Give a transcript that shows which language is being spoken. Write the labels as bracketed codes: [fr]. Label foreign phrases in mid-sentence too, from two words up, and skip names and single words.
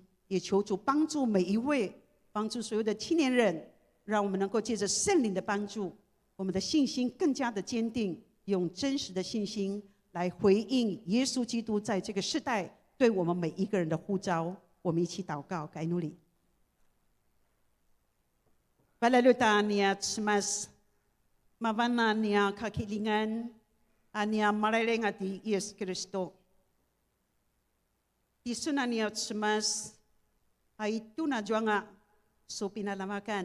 [zh] 也求主帮助每一位，帮助所有的青年人，让我们能够借着圣灵的帮助，我们的信心更加的坚定，用真实的信心来回应耶稣基督在这个世代对我们每一个人的呼召。我们一起祷告，该努力。 [pwn] Balaluta niya tsmas mavana niya kakilingan ania mareleng ati Yesus Kristo. Isuna niya tsmas ay tuna juanga so pinalamakan.